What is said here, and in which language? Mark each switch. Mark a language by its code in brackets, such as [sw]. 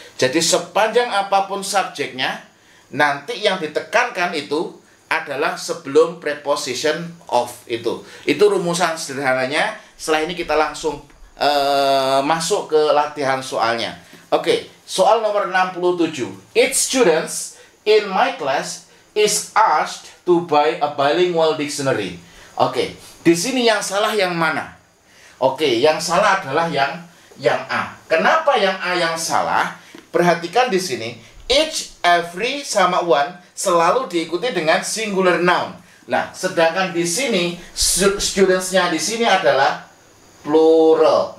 [id] Jadi sepanjang apapun subjeknya, nanti yang ditekankan itu adalah sebelum preposition of itu. Itu rumusan sederhananya. Setelah ini kita langsung masuk ke latihan soalnya. Oke, soal nomor 67. [en] Each students in my class is asked to buy a bilingual dictionary. [id] Oke, di sini yang salah yang mana? Oke, yang salah adalah yang A. Kenapa yang A yang salah? Perhatikan di sini, each, every, sama one selalu diikuti dengan singular noun. Nah, sedangkan di sini students-nya di sini adalah plural.